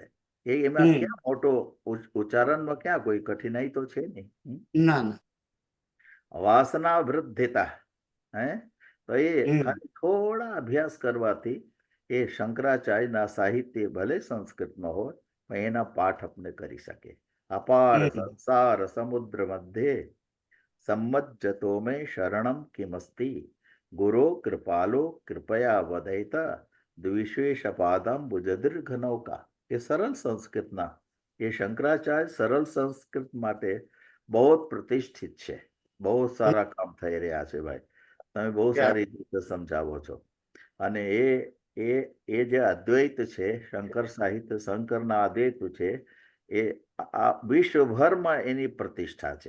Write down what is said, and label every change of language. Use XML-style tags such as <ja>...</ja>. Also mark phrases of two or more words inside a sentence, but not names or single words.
<gu>એમાં ક્યાં મોટો ઉચ્ચારણમાં ક્યાં કોઈ કઠિનાઈ તો છે નહીં. વાસના વૃદ્ધિતા, તો એ ખાલી થોડા અભ્યાસ કરવાથી એ શંકરાચાર્યના સાહિત્ય ભલે સંસ્કૃતમાં હોય પણ એના પાઠ આપણે કરી શકે.</gu> <sa>अपार संसार समुद्र मध्ये सम्मज्जतो में शरणम किमस्ति गुरो कृपालो कृपया वदयत द्विशेषपादम बुजदीर्घ नौका.</sa> <gu>એ સરળ સંસ્કૃતના એ શંકરાચાર્ય સરળ સંસ્કૃત માટે બહુ પ્રતિષ્ઠિત છે. બહુ સારા કામ થઈ રહ્યા છે ભાઈ. તમે બહુ સારી રીતે સમજાવો છો. અને એ જે અદ્વૈત છે, શંકર સાહિત્ય શંકરના અદ્વૈત છે, એ વિશ્વભરમાં એની પ્રતિષ્ઠા છે.</gu>